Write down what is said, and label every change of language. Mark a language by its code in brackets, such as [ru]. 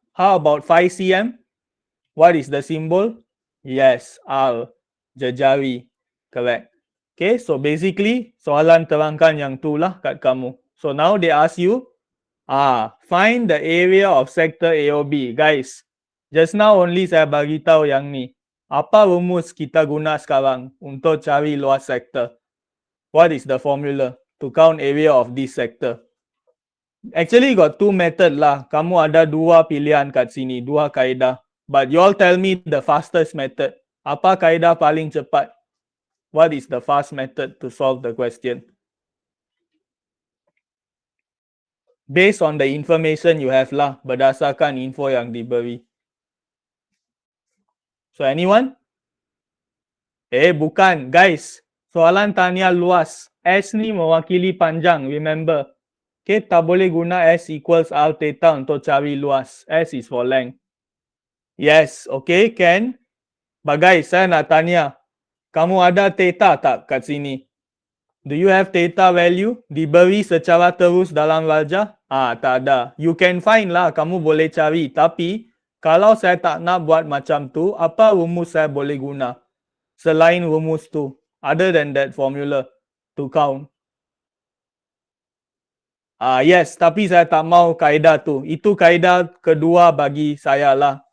[en] How about 5 cm? What is the symbol? [ms] Yes, R, jejari. Correct. [en] Okay, so basically [ms] soalan terangkan yang tu lah kat kamu. [en] So now they ask you, find the area of sector AOB. [ms] Guys, [en] just now only [ms] saya bagi tahu yang ni. Apa rumus kita guna sekarang untuk cari luas sektor? [en] What is the formula to count area of this sector? Actually got two method lah. [ms] Kamu ada dua pilihan kat sini, dua kaedah. [en] But you all tell me the fastest method. [ms] Apa kaedah paling cepat? [en] What is the fast method to solve the question? Based on the information you have lah, [ms] berdasarkan info yang diberi. [en] So anyone? [ms] Bukan. Guys, soalan tanya luas. S ni mewakili panjang, remember. Okay, tak boleh guna S equals R theta untuk cari luas. [en] S is for length. Yes, okay, can. But guys, [ms] saya nak tanya. Kamu ada theta tak kat sini? [en] Do you have theta value? [ms] Diberi secara terus dalam wajah? Tak ada. [en] You can find lah, [ms] kamu boleh cari. Tapi, kalau saya tak nak buat macam tu, apa rumus saya boleh guna? Selain rumus tu. [en] Other than that formula to count. [ms] Yes, tapi saya tak mau kaedah tu. Itu kaedah kedua bagi saya lah.